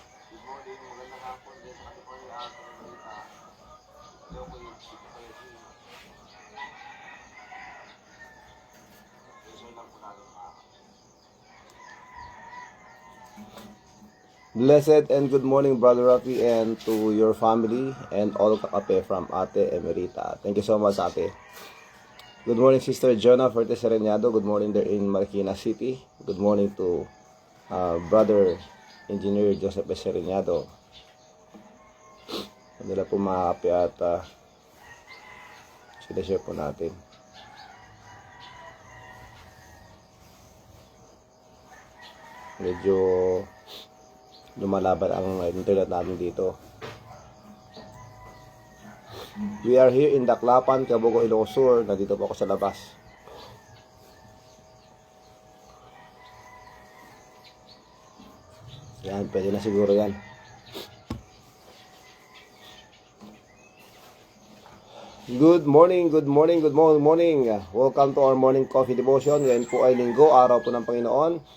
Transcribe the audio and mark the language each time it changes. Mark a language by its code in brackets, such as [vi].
[en] Good morning, [tl] magandang hapon dyan sa California, Ate Emerita. Hello, Kuya Jean. Share lang po natin mga kape. [en] Blessed and good morning, Brother Rafi, and to your family and all kakape from Ate Emerita. Thank you so much, Ate. Good morning, Sister Jonah Fortes Sereñado. Good morning there in Marikina City. Good morning to Brother Engineer Joseph Sereñado. [tl] Kanila po mga kape at sinashare po natin. Medyo lumalaban ang internet natin dito. [en] We are here in Daklapan, Cabuco, Ilocos Sur. [tl] Nandito po ako sa labas. Yan, pwede na siguro yan. [en] Good morning, good morning, good morning. Welcome to our morning coffee devotion. [tl] Ngayon po ay linggo, araw po ng Panginoon.